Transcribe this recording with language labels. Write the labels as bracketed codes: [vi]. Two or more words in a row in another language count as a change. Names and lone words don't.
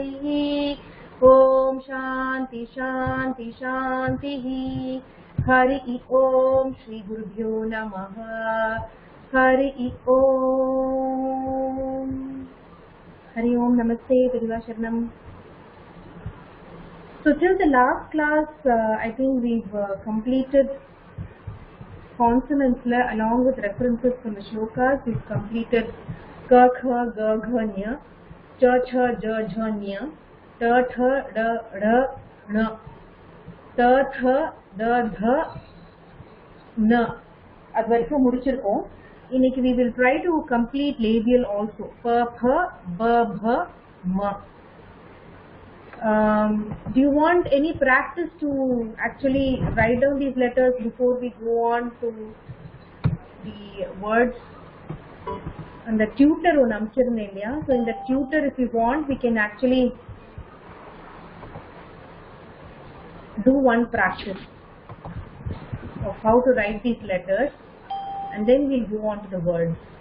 [sa] ॐ शान्ति शान्ति शान्तिः। हरि ओम श्री गुरुभ्यो नमः। हरि ओम। हरि ओम। नमस्ते परिवार शरणम। [en] So till the last class, I think we've completed consonants along with references from the shlokas. We've completed ka, kha, ga, gha, nya, cha, cha, ja, jha, nya, ta, tha, da, ra, na, ta, tha, da, dha, na. [ta] அது வரைக்கும் முடிச்சிருக்கோம். இன்னைக்கு [en] we will try to complete labial also. Pa, pha, ba, bha, ma. Do you want any practice to actually write down these letters before we go on to the words? And the tutor on Amchirnelia. So in the tutor, if you want, we can actually do one practice of how to write these letters, and then we'll go on to the words.